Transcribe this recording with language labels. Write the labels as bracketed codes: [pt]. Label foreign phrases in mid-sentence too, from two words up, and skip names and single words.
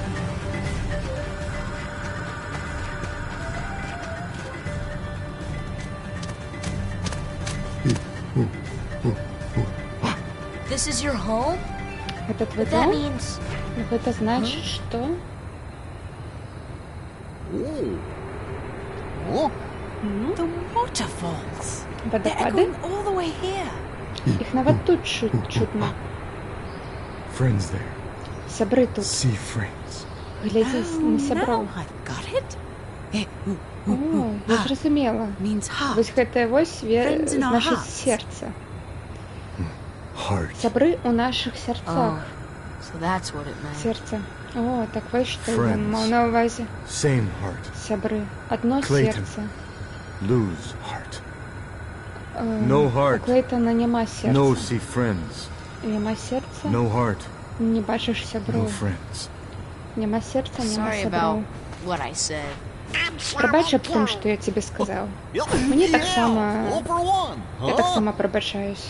[en] This is your home? [ru] Это твой [en] That [ru] дом? [en] means... [ru] Это значит, что? [en] The waterfalls. [ru] Водопады? [en] All the way here. [be] Их нават тут чутно. [en] Friends there. [be] Сябры тут. [en] See friends. [be] Глядзі на сяброў. О, я зразумела. Вось гэтае вось значыць сердце. Сябры у наших сердцах. [en] So that's what it meant. [be] Сердце. О, так вось што ён маў на ўвазе. [en] Same heart. [be] Сябры. [ru] Одно [en] Clayton. [ru] сердце. [en] Lose heart. No heart. [be] У Клейтона няма сердца. [en] No see friends. [be] Няма сердца. [en] No heart. [be] Не бачыш сяброў. [en] No friends. [be] Няма сердца, няма [en] Sorry [be] сяброў. [en] about what I said. [be] Прабач аб тым, што я тебе сказаў. Мне таксама... Я таксама прабачаюсь.